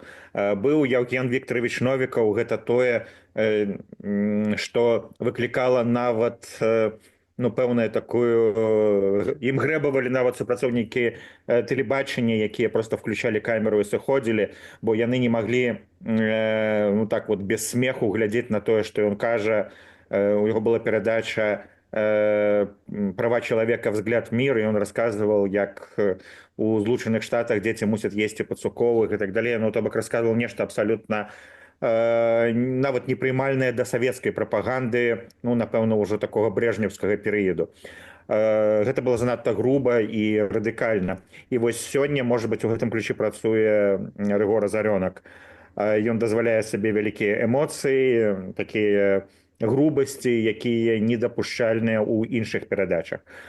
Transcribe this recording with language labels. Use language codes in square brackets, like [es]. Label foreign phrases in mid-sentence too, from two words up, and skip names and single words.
[be] Быў Яўген Віктарович Новікаў, гэта тое, што выклікала нават пэўнае такую... Ім грэбавалі нават супрацоўнікі тэлебачання, якія проста включалі камеру і сыходзілі, бо яны не маглі [ru] так вот [be] без смеху глядзець на тое, што ён кажа. У яго была перадача «Права человека. [ru] Взгляд в мир», и он рассказывал, [be] як у Злучаных Штатах дети мусят есть пацуковых [ru] и так далее. [be] Ну, то бок рассказывал нешта абсолютно нават непрымальнае да савецкай прапаганды, ну, напэўна, ўжо такога брежневскага перыяду. Гэта было занадта груба і радыкальна. І вось сёння, можа быць, у гэтым ключы працуе Рыгор Азарёнак. Ён дазваляе сабе вялікія эмоцыі, такія грубасці, якія недапушчальныя ў іншых перадачах.